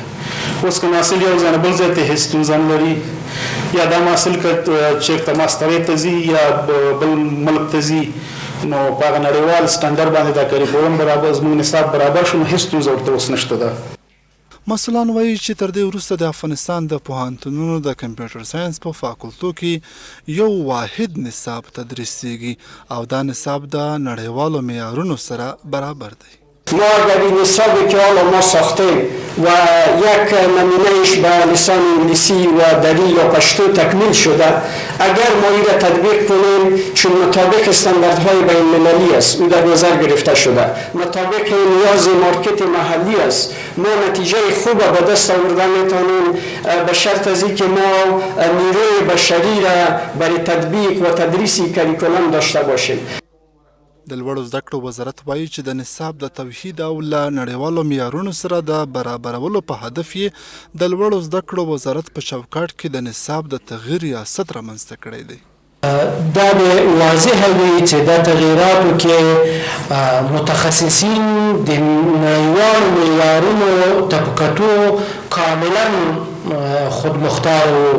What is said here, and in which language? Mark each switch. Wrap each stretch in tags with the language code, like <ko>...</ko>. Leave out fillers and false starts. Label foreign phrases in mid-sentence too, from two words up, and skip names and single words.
<ps>اوس که محصل یو ځای نه بل ځای ته هېڅ ستونزه نه لري یا دا محصل که چېرته ماسټرۍ ته ځي یا بل ملک ته ځي نو په هغه نړیوال سټنډرډ باندې دا کریکولم برابر زموږ نصاب برابر شو نو هېڅ ستونزه ورته اوس نشته ده. مسؤلان وایي چې تر دې وروسته د افغانستان د پوهنتونونو د کمپیوټر ساینس په فاکولتو کې یو واحد نصاب تدریسیږي او دا نصاب د نړیوالو معیارونو سره برابر دی.</ps> <fa>ما اگر این نصابی که حالا ما ساختیم و یک نمونهش به لسان انگلیسی و دری یا پشتو تکمیل شده اگر ما این را تطبیق کنیم چون مطابق استانداردهای بین المللی است او در نظر گرفته شده مطابق نیاز مارکت محلی است ما نتیجه خوب به دست آوردن میتونیم به شرط از اینکه ما نیروی بشری را برای تطبیق و تدریس کریکولم داشته باشیم.</fa> <ps>د لوړو زده کړو وزارت وایي چې د نصاب د توحید او له نړیوالو معیارونو سره د برابرولو په هدف یې د لوړو زده کړو وزارت په چوکاټ کې د نصاب د تغییر ریاست رامنځته کړی دی. دا واضحه وي چې د تغییراتو کې متخصصین د نړیوالو معیارونو ته په کتو کاملا خودمختار وو.</ps>